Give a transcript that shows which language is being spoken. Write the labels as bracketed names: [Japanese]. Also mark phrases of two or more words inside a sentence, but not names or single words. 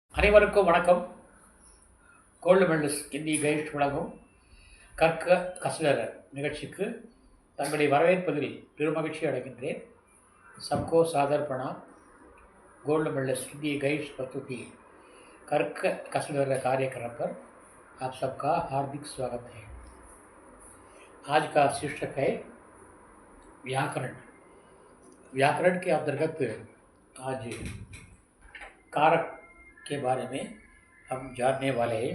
[Tamil] அனைவருக்கும் வணக்கம். கோல்டு மெடலிஸ்ட் இந்தி கைட் வழங்கும் கற்க கசடர நிகழ்ச்சிக்கு தங்களை வரவேற்பதில் பெருமகிழ்ச்சி அடைகின்றேன். [Hindi] सबको सादर प्रणाम. गोल्ड मेडलिस्ट हिंदी गाइड्स प्रस्तुति कर्क कसरत कार्यक्रम पर आप सबका हार्दिक स्वागत है. आज का शीर्षक है व्याकरण. व्याकरण के अंतर्गत आज कारक के बारे में हम जानने वाले हैं.